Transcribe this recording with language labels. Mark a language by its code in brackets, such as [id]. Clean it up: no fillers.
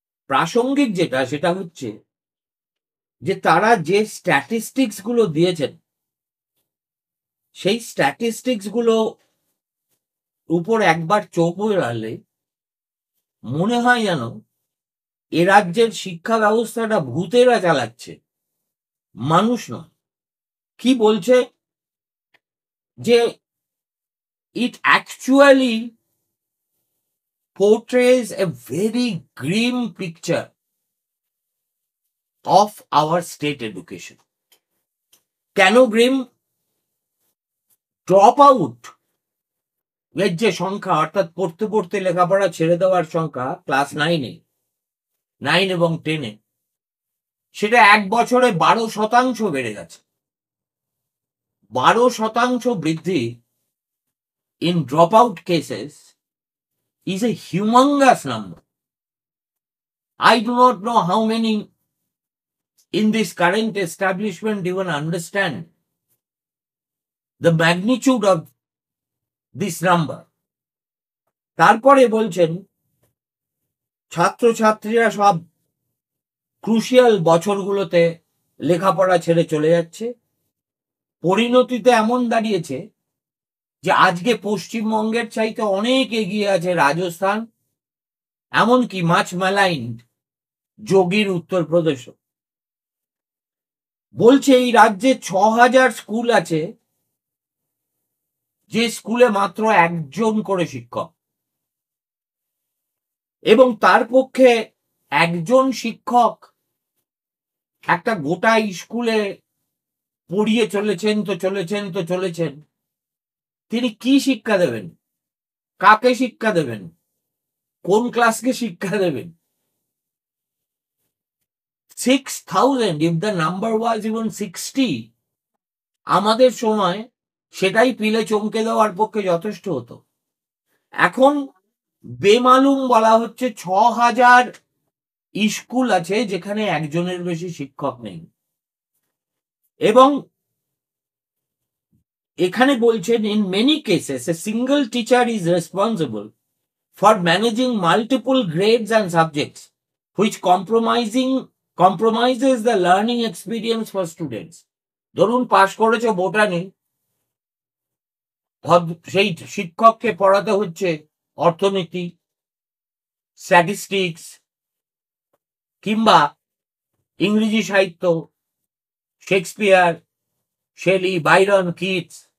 [bn] প্রাসঙ্গিক যেটা সেটা হচ্ছে যে তারা যে স্ট্যাটিস্টিক্স গুলো দিয়েছেন সেই স্ট্যাটিস্টিক্স গুলো উপর একবার চোখ রাখলে মনে হয় যেন এ রাজ্যের শিক্ষা ব্যবস্থাটা ভূতেরা চালাচ্ছে, মানুষ নয়। কি বলছে যে [en] it actually portrays a very grim picture of our state education. [bn] কেন গ্রিম? ড্রপ আউট এর যে সংখ্যা, অর্থাৎ পড়তে পড়তে লেখাপড়া ছেড়ে দেওয়ার সংখ্যা ক্লাস 9 এবং 10, সেটা এক বছরে 12% বেড়ে গেছে। [en] 12% বৃদ্ধি in dropout cases is a humongous number. I do not know how many in this current establishment even understand the magnitude of this number. [bn] তারপরে বলছেন ছাত্রছাত্রীরা সব ক্রুশিয়াল বছরগুলোতে লেখাপড়া ছেড়ে চলে যাচ্ছে। পরিণতিতে এমন দাঁড়িয়েছে যে আজকে পশ্চিমবঙ্গের চাইতে অনেক এগিয়ে আছে রাজস্থান, এমনকি মাছ ম্যালাইন্ড যোগীর উত্তরপ্রদেশ। বলছে এই রাজ্যে 6000 স্কুল আছে যে স্কুলে মাত্র একজন করে শিক্ষক, এবং তার পক্ষে একজন শিক্ষক একটা গোটা স্কুলে পড়িয়ে চলেছেন। তিনি কি শিক্ষা দেবেন? কাকে শিক্ষা দেবেন? কোন ক্লাসকে শিক্ষা দেবেন? 6000, [en] if the number was even 60, [bn] আমাদের সময় সেটাই পিলে চমকে দেওয়ার পক্ষে যথেষ্ট হতো। এখন বেমালুম বলা হচ্ছে 6000 স্কুল আছে যেখানে একজনের বেশি শিক্ষক নেই, এবং এখানে বলছেন [en] in many cases a single teacher is responsible for managing multiple grades and subjects, which compromises the learning experience for students. [bn] ধরুন পাশ করেছে বোটানি, সেই শিক্ষককে পড়াতে হচ্ছে অর্থনীতি, স্ট্যাটিস্টিক্স কিংবা ইংরেজি সাহিত্য, শেক্সপিয়ার, শেলি, বাইরন, কিটস।